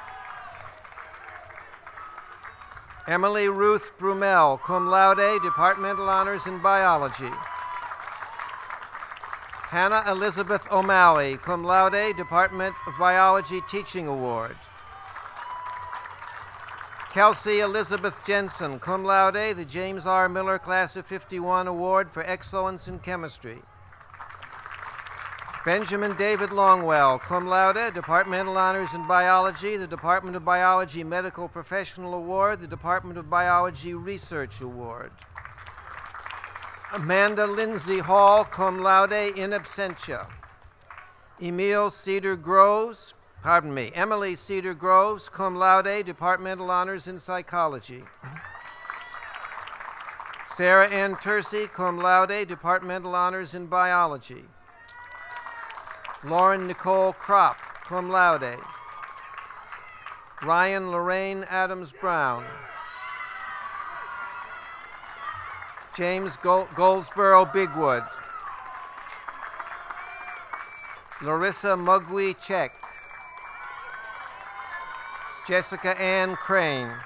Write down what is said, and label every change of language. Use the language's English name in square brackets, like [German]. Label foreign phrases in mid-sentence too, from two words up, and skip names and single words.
[English] Emily Ruth Brumel, [Latin] cum laude, [English] Departmental Honors in Biology. Hannah Elizabeth O'Malley, [Latin] cum laude, [English] Department of Biology Teaching Award. Kelsey Elizabeth Jensen, [Latin] cum laude, [English] the James R. Miller Class of 51 Award for Excellence in Chemistry. Benjamin David Longwell, [Latin] cum laude, [English] Departmental Honors in Biology, the Department of Biology Medical Professional Award, the Department of Biology Research Award. Amanda Lindsay Hall, [Latin] cum laude, in absentia. [English] Emily Cedar Groves, [Latin] cum laude, [English] Departmental Honors in Psychology. Sarah Ann Tersey, [Latin] cum laude, [English] Departmental Honors in Biology. Lauren Nicole Kropp, [Latin] cum laude. [English] Ryan Lorraine Adams Brown. James Goldsboro Bigwood. Larissa Mugwi Check. Jessica Ann Crane.